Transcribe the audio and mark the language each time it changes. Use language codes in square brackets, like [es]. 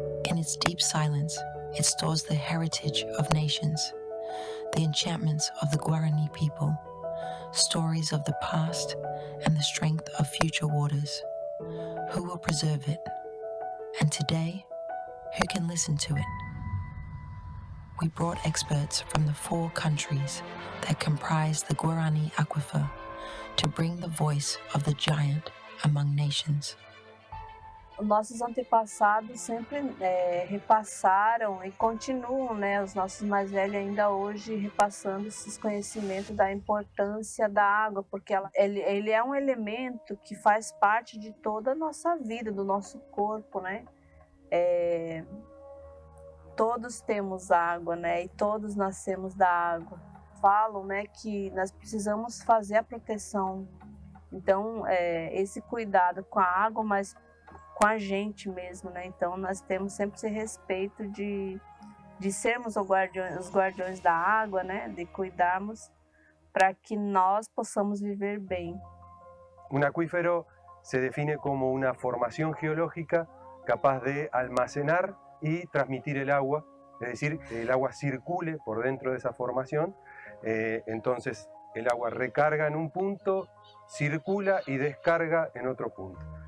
[en] In its deep silence, it stores the heritage of nations, the enchantments of the Guarani people, stories of the past and the strength of future waters. Who will preserve it? And today, who can listen to it? We brought experts from the 4 countries that comprise the Guarani aquifer to bring the voice of the giant among nations. [pt] Nossos antepassados sempre repassaram e continuam, os nossos mais velhos ainda hoje repassando esses conhecimentos da importância da água, porque ele é um elemento que faz parte de toda a nossa vida, do nosso corpo, Todos temos água, e todos nascemos da água. Falam, que nós precisamos fazer a proteção. Então, esse cuidado com a água, mas com a gente mesmo, Então, nós temos sempre esse respeito de sermos os guardiões da água, De cuidarmos para que nós possamos viver bem. [es] Un acuífero se define como una formación geológica capaz de almacenar y transmitir el agua, es decir, que el agua circule por dentro de esa formación, entonces el agua recarga en un punto, circula y descarga en otro punto.